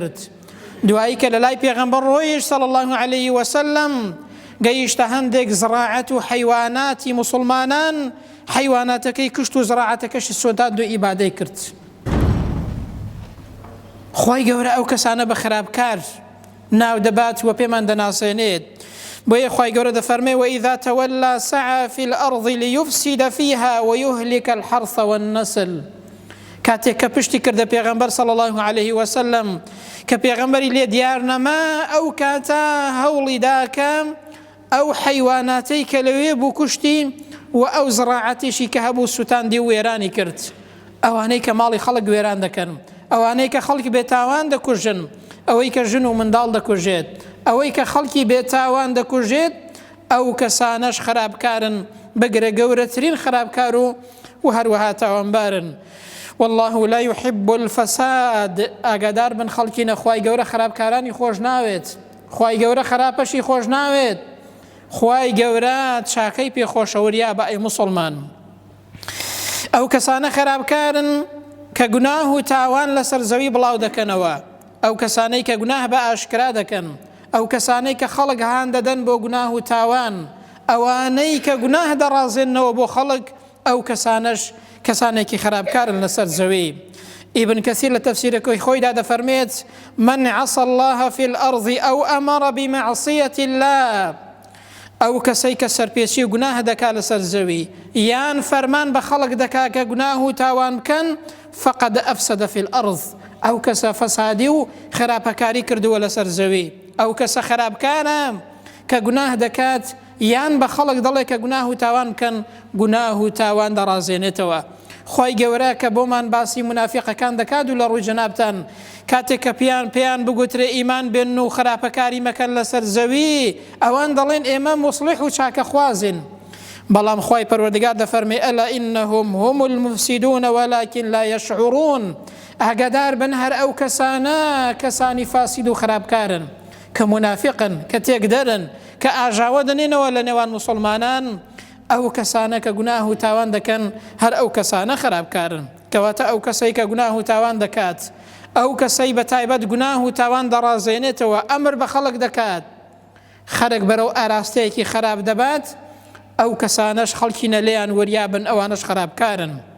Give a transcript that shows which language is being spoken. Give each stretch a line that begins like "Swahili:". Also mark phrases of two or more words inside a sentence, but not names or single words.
Central Kurdish: دوایی کە لە لای پێغەمبەر ڕۆیش
Arabic: صلی الله علیه وسلم
Central Kurdish: گەیشتە هەندێک زراعەت و حەیواناتی موسڵمانان حەیواناتەکەی کشت و زراعەتەکەشی سۆداد و ئیبادەی کرد. خی گەورە ئەو کەسانە بە خراپکار ناو دەبات و پێمان دەناسێنێت. بۆیە خی گەورە دەفەرمێ
Arabic: وإذا تولى سعى في الأرض ليفسد فيها ويهلك الحرث والنسل.
Central Kurdish: کاتێک کە پشتی کردە پێغەمبەر
Arabic: صلی الله عليه وسلم
Central Kurdish: کە پێغەمبەری لێ دیار نەما ئەو کاتە هەوڵی داکە ئەو حەیواناتەی کە لەوێ بوو کوشتی و ئەو زراعەتیشی کە هەبوو سوتاندی و وێرانی کرد. ئەوانەی کە ماڵی خەڵک وێران دەکەن، ئەوانەی کە خەڵکی بێتاوان دەکوژن، ئەوەی کە ژن و منداڵ دەکوژێت، ئەوەی کە خەڵکی بێتاوان دەکوژێت، ئەو کەسانەش خراپکارن، بەگرە گەورەترین خراپکار و هەروەها تاوانبارن.
Arabic: والله لا يحب الفساد.
Central Kurdish: ئاگادار بن خەڵکی نەخوای گەورە خراپکارانی خۆش ناوێت، خوای گەورە خراپەشی خۆش ناوێت. خوای گەورە چاکەی پێخۆشەوریا بە ئەی موسڵمان. ئەو کەسانە خراپکارن کە گوناه و تاوان لەسەر زەوی بڵاو دەکەنەوە، ئەو کەسانەی کە گوناه بە ئاشکرا دەکەن، ئەو کەسانەی کە خەڵک هان دەدەن بۆ گوناه و تاوان، ئەوانەی کە گوناه دەڕازێنەوە بۆ خەڵک، ئەو کەسانەش کەسانێکی خراپکارن لەسەر زەوی. ئیبن کەسیر لە تەفسیرەکەی خۆیدا دەفەرمێت
Arabic: من عصى الله في الأرض أو أمر بمعصية الله.
Central Kurdish: ئەو کەسەی کە سەرپێچی و گوناه دەکا لەسەر زەوی یان فەرمان بە خەڵک دەکا کە گوناه و تاوان بکەن
Arabic: فقد أفسد في الأرض.
Central Kurdish: ئەو کەسە فەسادی و خراپەکاری کردووە لەسەر زەوی. ئەو کەسە خراپکارە کە گوناه دەکات یان بە خەڵک دەڵێ کە گوناه و تاوان بکەن، گوناه و تاوان دەڕازێنێتەوە. خی گەورە کە بۆمان باسی منافقەکان دەکات و لە ڕووی جەنابتان کاتێک کە پێیان بگوترێ ئیمان بێن و خراپەکاری مەکەن لەسەر زەوی، ئەوان دەڵێن ئێمە مصلح و چاکە خوازن. بەڵام خی پەروەردگار دەفەرمێ
Arabic: ئەلا ئینەهم هم المفسدون ولكن لا يشعرون.
Central Kurdish: ئاگادار بن هەر ئەو کەسانە کەسانی فاسید و خراپکارن کە منافقن، کە تێکدەرن، کە ئاژاوە دەنێنەوە لە نێوان موسڵمانان، ئەو کەسانە کە گوناه و تاوان دەکەن هەر ئەو کەسانە خراپکارن. کەواتە ئەو کەسەی کە گوناه و تاوان دەکات، ئەو کەسەی بە تایبەت گوناه و تاوان دەڕازێنێتەوە، ئەمر بە خەڵک دەکات، خەرک بەرەو ئاراستەیەکی خراپ دەبات، ئەو کەسانەش خەڵکی نەلێیان وەریابن، ئەوانش خراپکارن.